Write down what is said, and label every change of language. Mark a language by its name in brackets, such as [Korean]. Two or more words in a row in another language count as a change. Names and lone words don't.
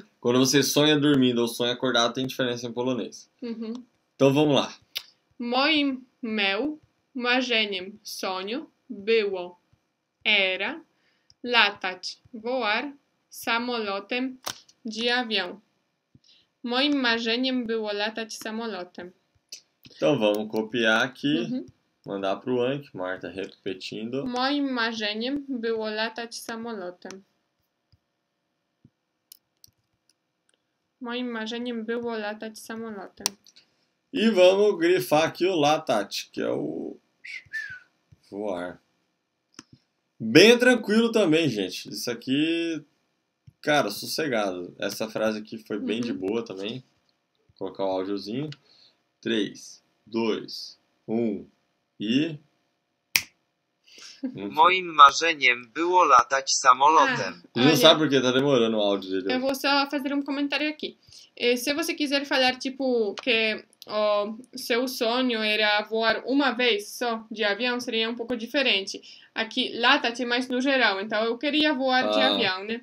[Portuguese] Quando você sonha dormindo ou sonha acordado, tem diferença em polonês. Uhum. Então vamos lá. Meu marzeniem, sonho, było, era, latać, voar, samolotem, de avião. [Polish] Moim marzeniem było latać samolotem. [Portuguese] Então vamos copiar aqui, Mhm. mandar pro Anki, Marta repetindo. [Polish] Moim marzeniem było latać samolotem. Moim marzeniem było latać samolotem. [Portuguese] E vamos grifar aqui o latać, que é o voar. Bem tranquilo também, gente. Isso aqui, cara, sossegado. Essa frase aqui foi bem de boa também. Vou colocar o áudiozinho. 3, 2, 1 e... [Polish] Moim marzeniem było latać samolotem. [Portuguese] Ele não Olha, sabe porque tá demorando o áudio dele. eu vou só fazer um comentário aqui. Se você quiser falar, tipo, que o seu sonho era voar uma vez só de avião, seria um pouco diferente. Aqui, latać é mais no geral, então eu queria voar de avião, né?